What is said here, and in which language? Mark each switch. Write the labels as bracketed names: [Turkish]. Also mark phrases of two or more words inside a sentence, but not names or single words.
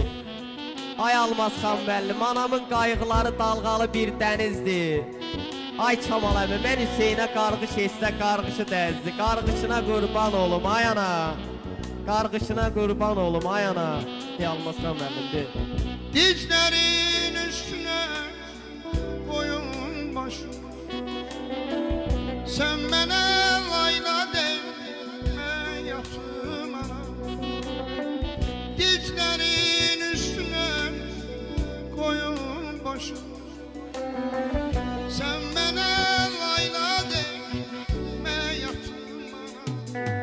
[Azerbaijani] Ay Almaz xan müəllim, anamın qayğıları dalğalı bir dənizdir. Ay Kamal əmi, mən Hüseynə qarğış etsə qarğışı dəzdi. Qarğışına qurban olum ay ana. Qarğışına qurban olum ay ana. Almaz xan müəllimdir. [Turkish] Dizlerin üstüne koyun başım, sen bana layla deme yatım ana. Dizlerin üstüne koyun başım, sen bana layla deme yatım ana.